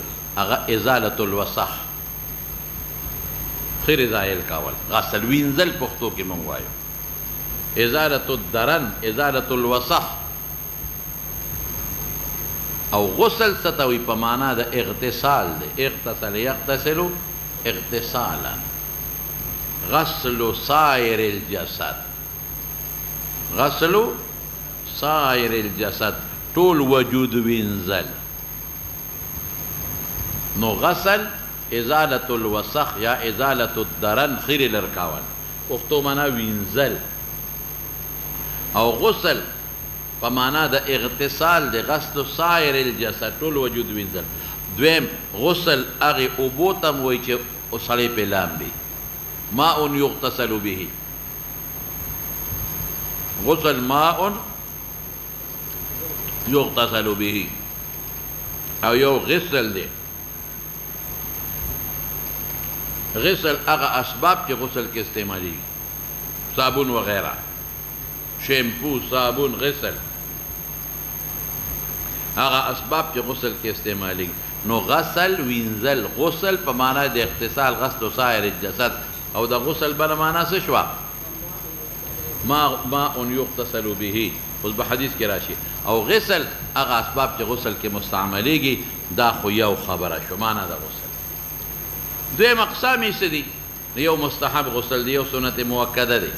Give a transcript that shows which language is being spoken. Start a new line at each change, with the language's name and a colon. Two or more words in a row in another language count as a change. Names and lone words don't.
Pashto: هغه
Arabic: ازالة الوسخ،
Pashto: خیر زایل کول. غسل وینځل پښتو کې مونږ وایو.
Arabic: ازالة الدرن، ازالة الوسخ.
Pashto: او غسل څه ته وایي؟ په معنا د اغتسال دی.
Arabic: اغتسل یغتسل اغتسالا. غسل سائر الجسد، غسل سائر الجسد،
Pashto: ټول وجود وینځل. نو غسل
Arabic: ازالة الوسخ
Pashto: یا
Arabic: ازالة الدرن،
Pashto: خیر لرکاول، پښتو معنا وینځل. او غسل په معنا د اغتسال دی.
Arabic: غسل سائر الجسد،
Pashto: ټول وجود وینځل. دویم غسل هغې اوبو ته م وایي چې سړی پې لامبي.
Arabic: ماء یغتسل به، غسل ماء یغتسل به.
Pashto: او یو غسل دی. غسل هغه اسباب چې غسل کې استعمالیږي، صابون وغیرہ، شیمپو، صابون، غسل، هغه اسباب چې غسل کې استعمالیږي. نو غسل وینځل، غسل په معنا د اغتسال،
Arabic: غسل سائر الجسد.
Pashto: او د غسل بله معنا څه شوه؟
Arabic: ماء یغتسل به،
Pashto: اوس به حدیث کې راشي. او غسل هغه اسباب چې غسل کې مستعملیږي. دا خو یو خبره شو، معنا د غسل. دویم اقسام یې څه دي؟ یو مستحب غسل دی، یو سنت موکده دی.